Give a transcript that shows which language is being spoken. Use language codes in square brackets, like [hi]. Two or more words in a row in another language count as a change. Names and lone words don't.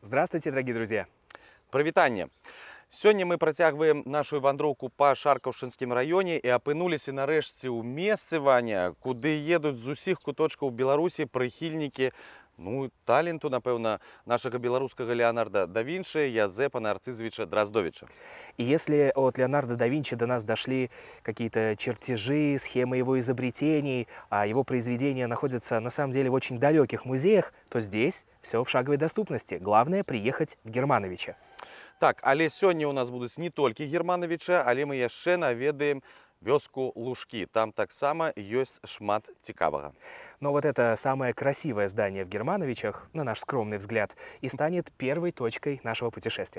[ru] Здравствуйте, дорогие друзья! [be] Прывітанне! Сёння мы працягваем нашу вандроўку па Шаркаўшынскім раёне і апынуліся нарэшце ў месцы, Ваня, куды едуць з усіх куточкаў Беларусі прыхільнікі таленту, напэўна, нашага беларускага Леонардо да Винчи, Язепа Нарцизовича Дроздовича. [ru] И если от Леонардо да Винчи до нас дошли какие-то чертежи, схемы его изобретений, а его произведения находятся на самом деле в очень далеких музеях, то здесь все в шаговой доступности. Главное приехать в Германовича. [be] Так, але сёння у нас будуць не толькі Германовича, але мы яшчэ наведаем вёску Лужкі. Там таксама ёсць шмат цікавага. [ru] Но вот это самое красивое здание в Германовичах, на наш скромный взгляд, и станет первой точкой нашего путешествия.